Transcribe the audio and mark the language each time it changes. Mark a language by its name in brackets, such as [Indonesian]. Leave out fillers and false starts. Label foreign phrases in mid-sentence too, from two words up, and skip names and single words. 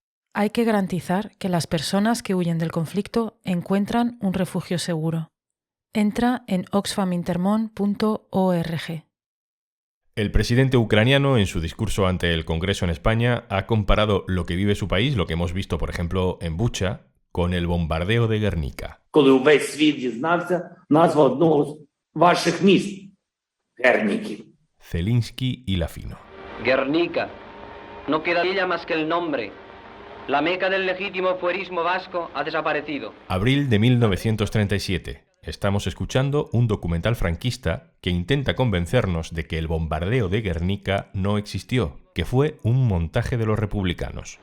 [Spanish] Hay que garantizar que las personas que huyen del conflicto encuentran un refugio seguro. Entra en oxfamintermon.org. El presidente ucraniano, en su discurso ante el Congreso en España, ha comparado lo que vive su país, lo que hemos visto, por ejemplo, en Bucha, con el bombardeo de Guernica. [Ukrainian] Коли увесь світ дізнався назву одного з ваших міст – Герніки. [Spanish] Zelensky y Lafino. Guernica. No queda de ella más que el nombre. La meca del legítimo fuerismo vasco ha desaparecido. Abril de 1937. Estamos escuchando un documental franquista que intenta convencernos de que el bombardeo de Guernica no existió, que fue un montaje de los republicanos.